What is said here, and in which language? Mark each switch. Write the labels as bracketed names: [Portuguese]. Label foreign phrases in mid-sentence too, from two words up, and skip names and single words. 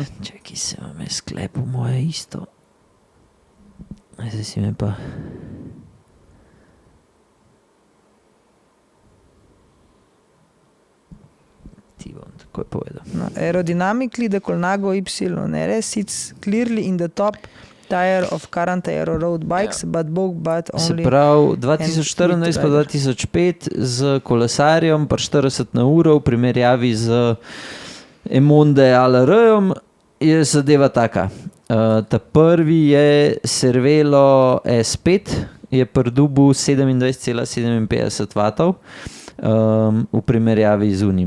[Slovenian] Čakaj, se vam je sklepil moje isto. Zdaj si me pa... Ti bom takoj povedal. [English] No, aerodynamically, the Colnago YRS sits clearly in the top tire of current aero road bikes, but only... [Slovenian] Se pravi, 2014 pa 2005 z kolesarjem pa 40 na uro v primerjavi z Emonde ALR-jem je zadeva taka. Ta prvi je Cervelo S5, je pridobil 27,57 W v primerjavi z unim.